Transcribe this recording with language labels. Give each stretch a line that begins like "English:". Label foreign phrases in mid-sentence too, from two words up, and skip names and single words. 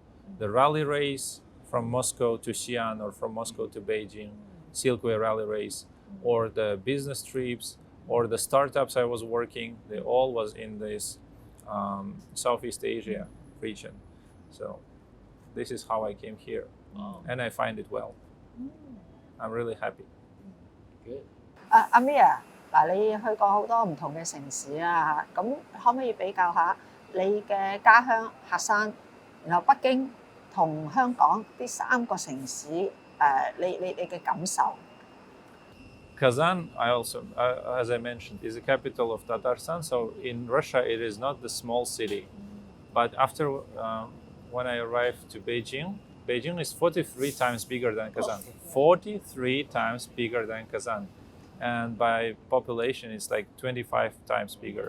English: The rally race from Moscow to Xi'an or from Moscow to Beijing, Silkway rally race, or the business trips, or the startups I was working, they all was in this Southeast Asia region. So this is how I came here. And I find it well. I'm really happy. Good.
Cantonese: Amir，嗱，你去過好多唔同嘅城市啊，咁可唔可以比較下你嘅家鄉喀山，然後北京同香港呢3個城市你嘅感受？
English: Kazan, as I mentioned, is the capital of Tatarstan. So in Russia, it is not the small city. But after when I arrived to Beijing, Beijing is 43 times bigger than Kazan. 43 times bigger than Kazan. And by population, it's like 25 times bigger.